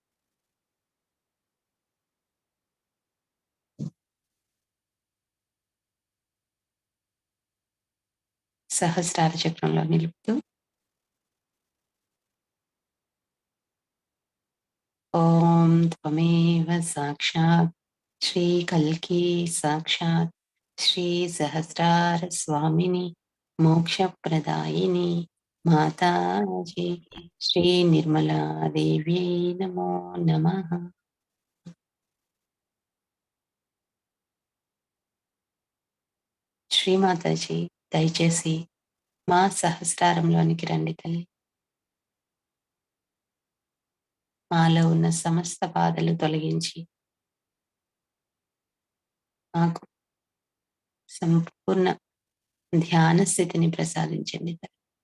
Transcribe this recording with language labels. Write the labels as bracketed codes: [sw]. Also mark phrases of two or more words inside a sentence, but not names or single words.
[te] సహస్రార చక్రంలో నిలుపుతూ [sa] ఓం త్వమేవ సాక్షాత్ श्री कल्की साक्षात् श्री सहस्रार स्वामिनी मोक्ष प्रदायिनी माताजी श्री निर्मला देवी नमो नमः. [te] శ్రీమాతాజీ దయచేసి మా సహస్రారంలోనికి రండి తల్లి. మాలో ఉన్న సమస్త బాధలు తొలగించి మాకు సంపూర్ణ ధ్యాన స్థితిని ప్రసాదించండి తల్లి.